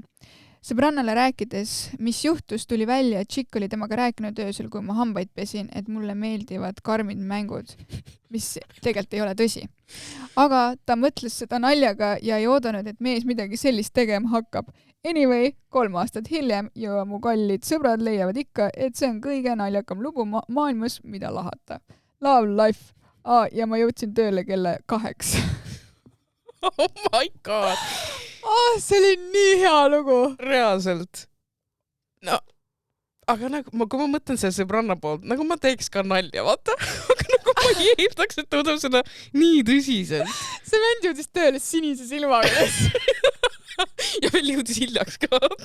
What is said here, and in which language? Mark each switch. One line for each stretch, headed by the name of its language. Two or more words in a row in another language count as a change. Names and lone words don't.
Estonian: Sõbrannale rääkides, mis juhtus, tuli välja, et Chick oli temaga rääkinud öösel, kui ma hambaid pesin, et mulle meeldivad karmid mängud, mis tegelikult ei ole tõsi. Aga ta mõtles seda naljaga ja ei oodanud, et mees midagi sellist tegema hakkab. Anyway, 3 aastat hiljem ja mu kallid sõbrad leiavad ikka, et see on kõige naljakam lugu maailmas, mida lahata.
English: Love life.
Estonian: Ja ma jõudsin tööle kella 8.
English: Oh my god.
Estonian: See oli nii hea lugu. Reaalselt. No, aga nagu, kui ma mõtlen selle sõbranna poolt, nagu ma teeks ka nalja, vaata. Aga nagu ma ei eeldaks, et ta võtab seda nii tõsiselt. See vend jõudis tööle sinise silmaga. Ja veel jõudis hiljaks ka.